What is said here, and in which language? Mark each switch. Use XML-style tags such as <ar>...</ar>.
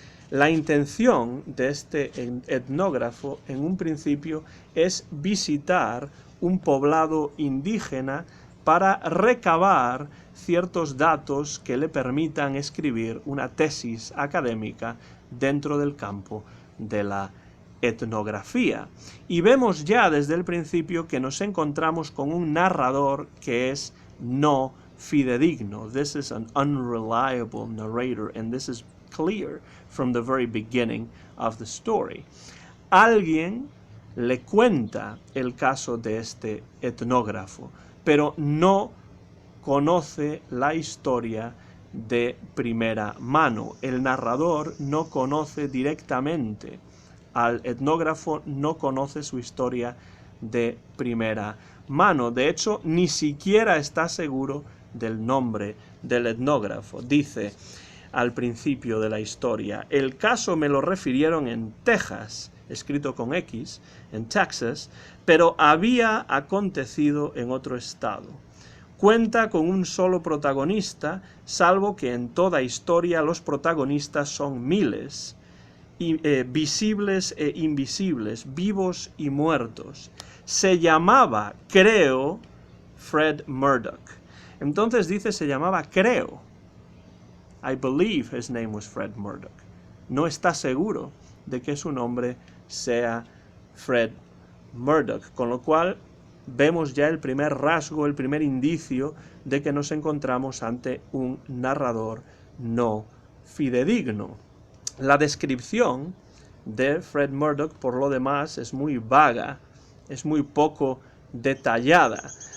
<es>La intención de este etnógrafo, en un principio, es visitar un poblado indígena para recabar ciertos datos que le permitan escribir una tesis académica dentro del campo de la etnografía. Y vemos ya desde el principio que nos encontramos con un narrador que es no fidedigno.</es> <en>This is an unreliable narrator, and this is clear from the very beginning of the story.</en> <es>Alguien le cuenta el caso de este etnógrafo, pero no conoce la historia de primera mano. El narrador no conoce directamente al etnógrafo, no conoce su historia de primera mano. De hecho, ni siquiera está seguro del nombre del etnógrafo. Dice al principio de la historia: el caso me lo refirieron en Texas, escrito con X, en Texas, pero había acontecido en otro estado. Cuenta con un solo protagonista, salvo que en toda historia los protagonistas son miles, visibles e invisibles, vivos y muertos. Se llamaba, creo, Fred Murdoch. Entonces dice, se llamaba, creo.</es> <en>I believe his name was Fred Murdoch.</en> <es>No está seguro de que su nombre sea Fred Murdoch, con lo cual vemos ya el primer rasgo, el primer indicio de que nos encontramos ante un narrador no fidedigno. La descripción de Fred Murdoch, por lo demás, es muy vaga, es muy poco detallada.</es>